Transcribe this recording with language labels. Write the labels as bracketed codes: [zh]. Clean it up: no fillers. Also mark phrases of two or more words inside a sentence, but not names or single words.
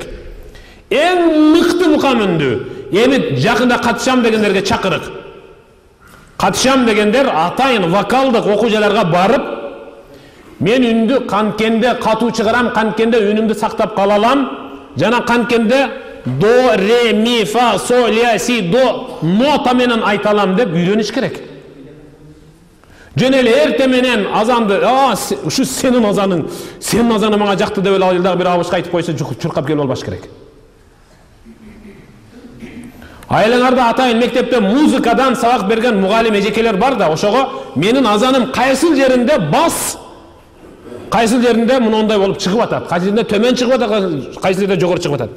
[ky] Эң мыкты мукам үндү. Эми жакында катышам дегендерге чакырык. Катышам дегендер атайын вокалдык окуужаларга барып, мен үндү канкенде катуу чыгарам, канкенде үнүмдү сактап кала алам, жана канкенде до, ре, ми, фа, со, ля, си, до нота менен айта алам деп үйрөнүш керек. Жөн эле эрте менен азанды, ушу сенин азаның мага жакты деп эле ал бир абышка айтып койсо чуркап келип албаш керек. Айлаңарда атайын мектепте музыкадан сабак берген мугалим эжекелер бар да, ошого менин азаным кайсыл жеринде бас, кайсыл жеринде мындай болуп чыгып атат, кайсыл жеринде төмөн чыгып атат, кайсыл жеринде жогору чыгып атат.